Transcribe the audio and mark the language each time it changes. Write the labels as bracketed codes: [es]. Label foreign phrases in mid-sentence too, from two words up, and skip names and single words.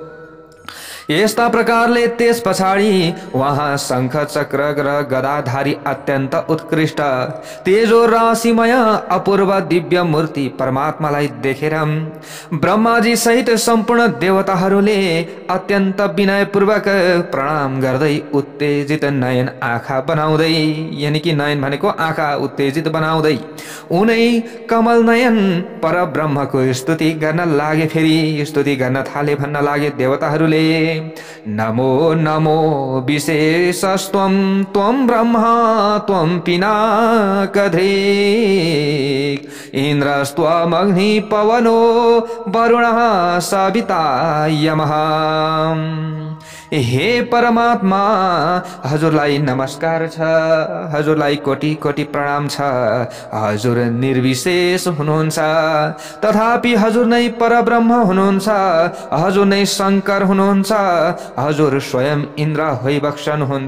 [ne] यस्ता प्रकारले त्यस पछाडि वहाँ शङ्ख चक्र र गदाधारी अत्यन्त उत्कृष्ट तेजो राशिमय अपूर्व दिव्य मूर्ति परमात्मालाई देखेर ब्रह्माजी सहित सम्पूर्ण देवताहरूले अत्यन्त विनयपूर्वक प्रणाम गर्दै उत्तेजित नयन आँखा बनाउँदै, यानि कि नयन भनेको आँखा, उत्तेजित बनाउँदै उनै कमल नयन परब्रह्मको स्तुति गर्न लागे। फेरि स्तुति गर्न थाले, भन्न लागे देवताहरूले, [sa] नमो नमो विशेषस्त्वं त्वं ब्रह्मा त्वं पिनाकधृक् इन्द्रस्त्वमग्नि पवनो वरुणः सविता यमः। [ne] हे परमात्मा हजुरलाई नमस्कार छ, हजुरलाई कोटि कोटि प्रणाम छ। हजुर निर्विशेष हुनुहुन्छ, तथापि हजुर नै परब्रह्म हुनुहुन्छ, हजुर नै शंकर हुनुहुन्छ, हजुर स्वयं इन्द्र होइबक्सन हुन्छ।